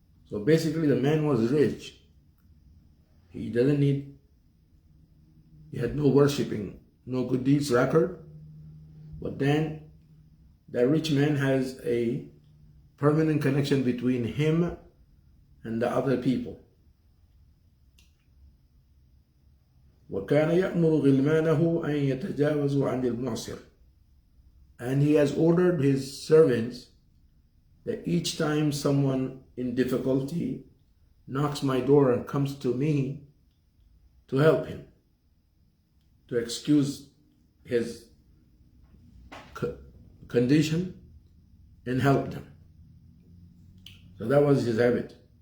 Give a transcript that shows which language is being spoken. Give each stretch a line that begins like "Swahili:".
English: So basically the man was rich. He had no worshipping, no good deeds record. But then the rich man has a permanent connection between him and the other people.
Arabic: وكان يأمر غلمانه أن يتجاوزوا عن المعسر.
English: And he has ordered his servants that each time someone in difficulty knocks my door and comes to me, to help him, to excuse his condition and help them. So that was his habit.